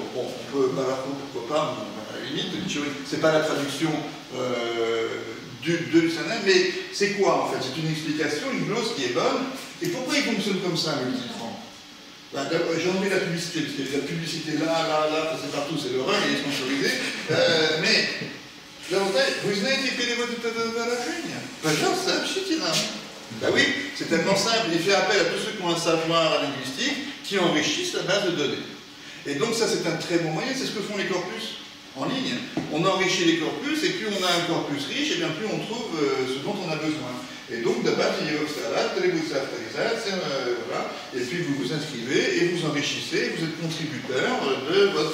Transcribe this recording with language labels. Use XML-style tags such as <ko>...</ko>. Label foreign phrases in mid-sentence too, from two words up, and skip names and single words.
<fr>Bon, on peut Barafo, pourquoi pas, à la limite, c'est pas la traduction de Lucianin, mais c'est quoi en fait? C'est une explication, une glose qui est bonne. Et pourquoi il fonctionne comme ça, Multitran? Ben, j'ai enlevé la publicité, parce qu'il y a la publicité là, c'est partout, c'est l'horreur, il est sponsorisé. Mais l'avantage, vous</fr> <ru>знаете перевод этого выражения? Пожалуйста, общите нам.</ru> <fr>Ben oui, c'est tellement simple, il fait appel à tous ceux qui ont un savoir linguistique qui enrichissent la base de données. Et donc ça c'est un très bon moyen, c'est ce que font les corpus en ligne. On enrichit les corpus et plus on a un corpus riche, et bien plus on trouve ce dont on a besoin. Et donc d'abord, voilà, et puis vous vous inscrivez et vous enrichissez, vous êtes contributeur de votre...</fr>